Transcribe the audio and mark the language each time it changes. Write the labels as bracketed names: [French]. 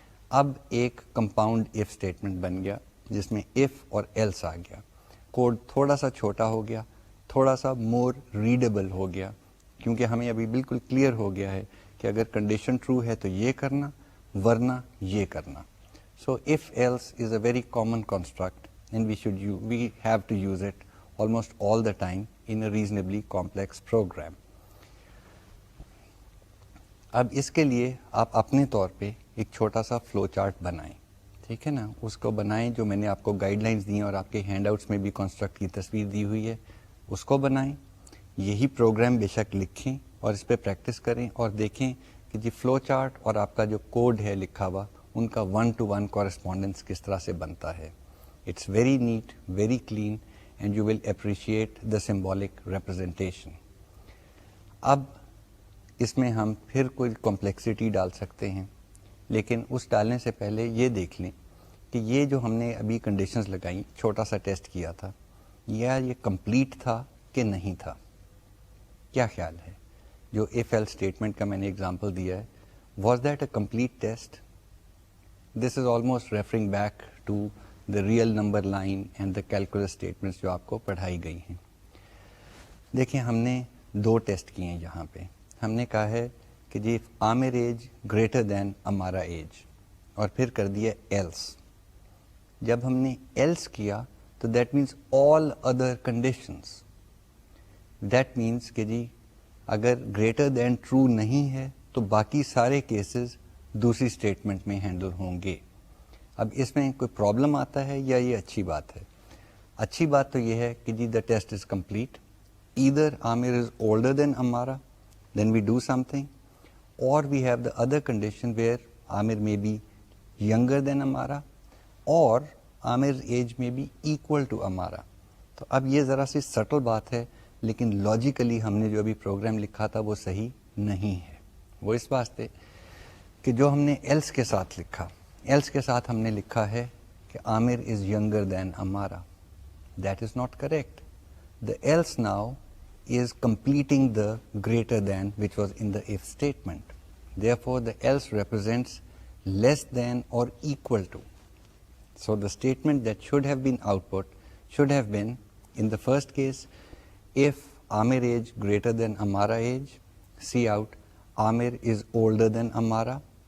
[Urdu] اب ایک compound if statement بن گیا جس میں ایف اور ایلس آ گیا. کوڈ تھوڑا سا چھوٹا ہو گیا, تھوڑا سا مور ریڈیبل ہو گیا کیونکہ ہمیں ابھی بالکل کلیئر ہو گیا ہے کہ اگر کنڈیشن ٹرو ہے تو یہ کرنا ورنہ یہ کرنا. [English] So F else is a very common construct and we have to use it almost all the time in a reasonably complex program. [Urdu] اب اس کے لیے آپ اپنے طور پہ ایک چھوٹا سا فلو چارٹ بنائیں, ٹھیک ہے نا, اس کو بنائیں جو میں نے آپ کو گائیڈ لائنس دی ہیں اور آپ کے ہینڈ آؤٹس میں بھی کانسٹرکٹ کی تصویر دی ہوئی ہے, اس کو بنائیں. یہی پروگرام بے شک لکھیں اور اس پہ پریکٹس کریں اور دیکھیں کہ جی فلو چارٹ اور آپ کا جو کوڈ ہے لکھا ہوا ان کا 1-to-1 کورسپونڈنس کس طرح سے بنتا ہے. [English] It's very neat, very clean, and you will appreciate the symbolic representation. [Urdu] اب اس میں ہم پھر کوئی کمپلیکسٹی ڈال سکتے ہیں, لیکن اس ڈالنے سے پہلے یہ دیکھ لیں کہ یہ جو ہم نے ابھی کنڈیشنز لگائیں, چھوٹا سا ٹیسٹ کیا تھا, یا یہ کمپلیٹ تھا کہ نہیں تھا. کیا خیال ہے جو ایف ایل اسٹیٹمنٹ کا میں نے اگزامپل دیا ہے, [English] Was that a complete test? This is almost referring back to the real number line and the calculus statements [Urdu] جو آپ کو پڑھائی گئی ہیں. دیکھیں ہم نے دو ٹیسٹ کیے ہیں یہاں پہ. ہم نے کہا ہے کہ جی [English] Amir age greater than Amara age, [Urdu] اور پھر کر دیا ایلس. جب ہم نے ایلس کیا تو [English] That means all other conditions. That means [Urdu] کہ جی اگر گریٹر دین ٹرو نہیں ہے تو باقی سارے کیسز دوسری اسٹیٹمنٹ میں ہینڈل ہوں گے. اب اس میں کوئی پرابلم آتا ہے یا یہ اچھی بات ہے؟ اچھی بات تو یہ ہے کہ جی [English] The test is complete. Either Amir is older than Amara, then we do something, or we have the other condition where Amir may be younger than Amara or Amir's age may be equal to Amara. [Urdu] تو اب یہ ذرا سی still بات ہے لیکن logically ہم نے جو ابھی پروگرام لکھا تھا وہ صحیح نہیں ہے. وہ اس واسطے کہ جو ہم نے ایلس کے ساتھ لکھا, ایلس کے ساتھ ہم نے لکھا ہے کہ عامر [English] Is younger than Amara. That is not correct. The else now is completing the greater than which was in the if statement. Therefore, the else represents less than or equal to. So the statement that should have been output should have been, in the first case, if Amir age greater than Amara age, see out Amir is older than Amara.